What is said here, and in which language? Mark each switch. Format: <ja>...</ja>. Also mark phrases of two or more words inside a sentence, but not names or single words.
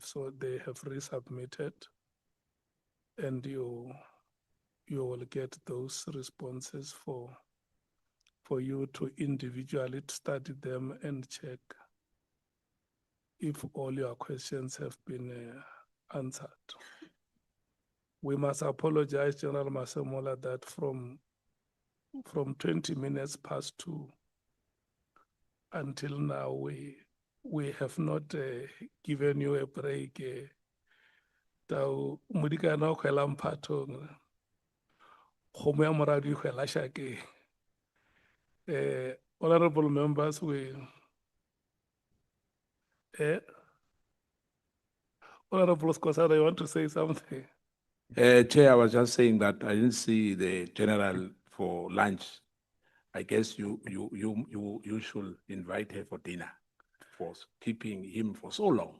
<en>So they have resubmitted, and you will get those responses for you to individually study them and check if all your questions have been answered. We must apologize, General Masemola, that from 20 minutes past 2 until now, we have not given you a break.</en> <nso>Tau mudikana o khwela mphatong, kgomo ya moradi e khwela shakeng.</nso> <en>Honorable members, Honorable Skosana, you want to say something? Chair, I was just saying that I didn't see the general for lunch. I guess you should invite her for dinner for keeping him for so long.</en>